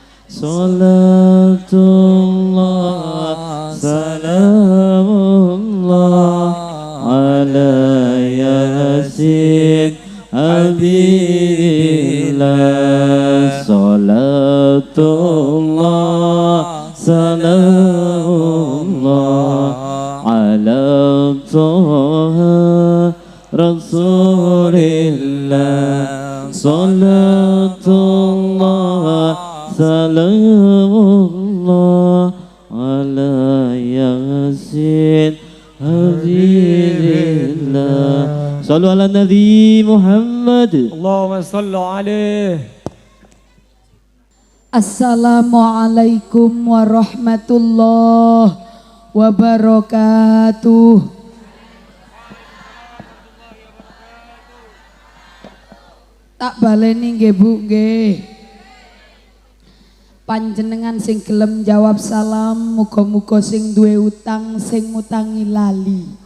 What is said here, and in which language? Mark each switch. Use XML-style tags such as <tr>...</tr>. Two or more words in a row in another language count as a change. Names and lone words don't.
<ar>صلاة الله سلام الله على يس حبيب الله. صلاة الله سلام الله على طه رسول الله. صلاة الله سلام الله على يس حبيب الله. صلوا على النبي محمد. اللهم صل عليه. السلام عليكم ورحمة الله وبركاته.</ar> <jv>Tak baleni nggih Bu nggih. Panjenengan sing gelem jawab salam, muga-muga sing duwe utang sing mutangi lali.</jv>